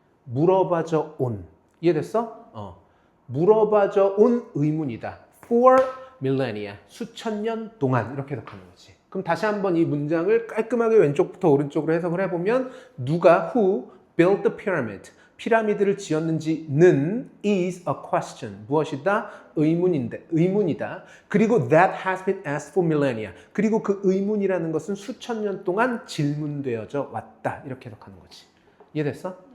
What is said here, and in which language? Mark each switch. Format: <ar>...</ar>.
<ko>물어봐져 온. 이해됐어? 물어봐져 온 의문이다.</ko> <en>For millennia.</en> <ko>수천 년 동안 이렇게 해석하는 거지. 그럼 다시 한번 이 문장을 깔끔하게 왼쪽부터 오른쪽으로 해석을 해보면 누가</ko> <en>who built the pyramid.</en> <ko>피라미드를 지었는지는</ko> <en>is a question.</en> <ko>무엇이다? 의문이다. 그리고</ko> <en>that has been asked for millennia.</en> <ko>그리고 그 의문이라는 것은 수천 년 동안 질문되어져 왔다. 이렇게 해석하는 거지. 이해됐어?</ko>